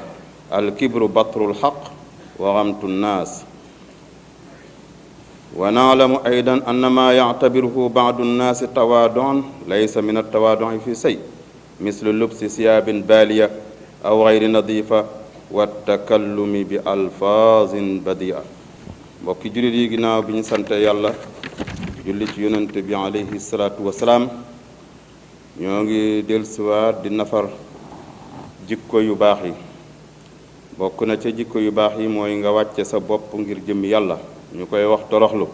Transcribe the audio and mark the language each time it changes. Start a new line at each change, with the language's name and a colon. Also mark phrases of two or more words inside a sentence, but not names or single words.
Arabic: الكبر بطر الحق وغمط الناس. ونعلم أيضا أن ما يعتبره بعض الناس تواضعا ليس من التواضع في شيء، مثل لبس ثياب بالية أو غير نظيفة والتكلم بألفاظ بديئة.
Wolof: mbokki jullit yi, ginnaaw bi ñu sante yàlla julli ci yonent bi
Arabic: عليه الصلاة والسلام,
Wolof: ñoo ngi dellusiwaat di nafar jikko yu baax yi. bokk na ca jikko yu baax yi mooy nga wàcce sa bopp ngir jëmmi yàlla, ñu koy wax toroxlu.